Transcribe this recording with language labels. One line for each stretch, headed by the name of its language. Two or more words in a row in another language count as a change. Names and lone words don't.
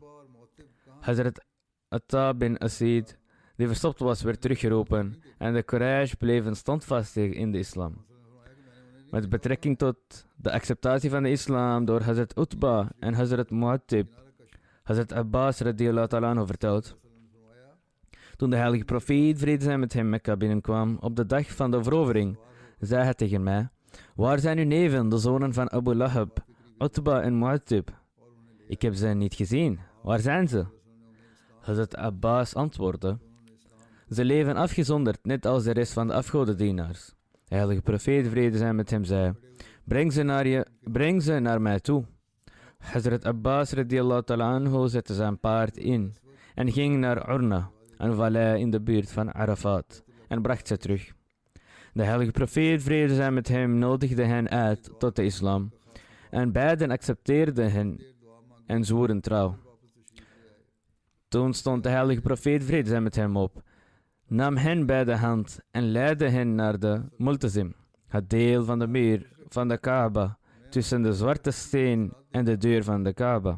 Dutch: Hazrat Atta bin Asid, die verstopt was, werd teruggeroepen en de Quraysh bleven standvastig in de islam. Met betrekking tot de acceptatie van de islam door Hazrat Utba en Hazrat Mu'attib, Hazrat Abbas
Arabic: رضي الله تعالى عنه
Dutch: vertelt: toen de heilige profeet, vrede zij met hem, Mekka binnenkwam op de dag van de verovering, zei hij tegen mij: waar zijn uw neven, de zonen van Abu Lahab, Utba en Mu'attib? Ik heb ze niet gezien. Waar zijn ze? Hazrat Abbas antwoordde: ze leven afgezonderd, net als de rest van de afgodendienaars. De heilige profeet, vrede zij met hem, zei: breng ze naar mij toe. Hazrat Abbas
Arabic: رضي الله تعالى عنه
Dutch: zette zijn paard in en ging naar Urna, een vallei in de buurt van Arafat, en bracht ze terug. De heilige profeet, vrede zij met hem, nodigde hen uit tot de islam, en beiden accepteerden hen en zwoeren trouw. Toen stond de heilige profeet, vrede zij met hem, op, nam hen bij de hand en leidde hen naar de Multazim, het deel van de muur van de Kaaba, tussen de zwarte steen en de deur van de Kaaba.